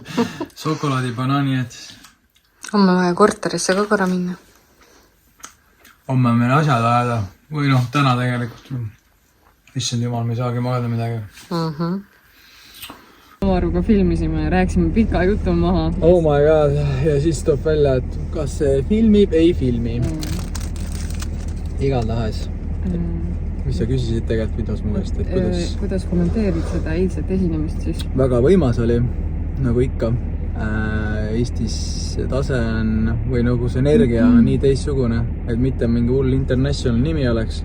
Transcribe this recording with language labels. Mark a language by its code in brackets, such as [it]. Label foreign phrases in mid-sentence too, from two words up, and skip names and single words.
[et] Šokolaadi, banaani jättis. Homme vaja korterisse ka korra minna. Homme on meil asjad ajada. Või noh, täna tegelikult. Issand jumal, me ei saagi magada midagi. Amaruga filmisime ja rääkisime pika jutu maha. [en] Oh my god. [et] Ja siis tuleb välja, et kas see filmib, ei filmi. Igatahes. Mis sa küsisid tegelikult videos mu käest, et kuidas kommenteerid seda eilset esinemist siis? Väga võimas oli, nagu ikka. Eestis tase on, või nagu see energia on nii teistsugune, et mitte mingi hull international nimi oleks.